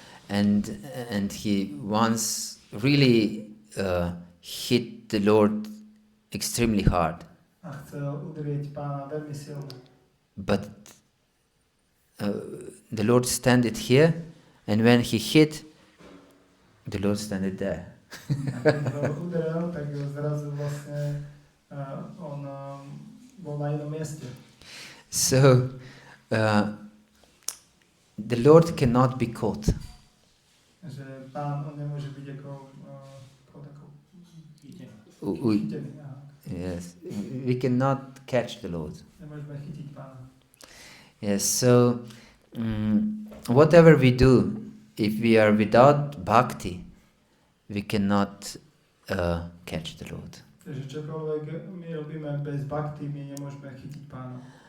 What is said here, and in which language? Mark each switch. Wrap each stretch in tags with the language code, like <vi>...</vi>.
<en>And he once really hit the Lord extremely hard.</en> <sk>A chcel udrieť pána veľmi silno.</sk> <en>But the Lord standed here, and when he hit, the Lord standed there.</en> <sk>A keď ho udrel, tak zrazu vlastne on bol na inom mieste.</sk> <en>So the Lord cannot be caught.</en> <sk>Že pán, on nemôže byť ako chytený.</sk> <en>Yes, we cannot catch the Lord.</en> <sk>Nemôžeme chytiť pána.</sk> <en>Yes, so whatever we do, if we are without bhakti, we cannot catch the Lord.</en> <sk>Takže čokoľvek my robíme bez bhakti, my nemôžeme chytiť pána.</sk>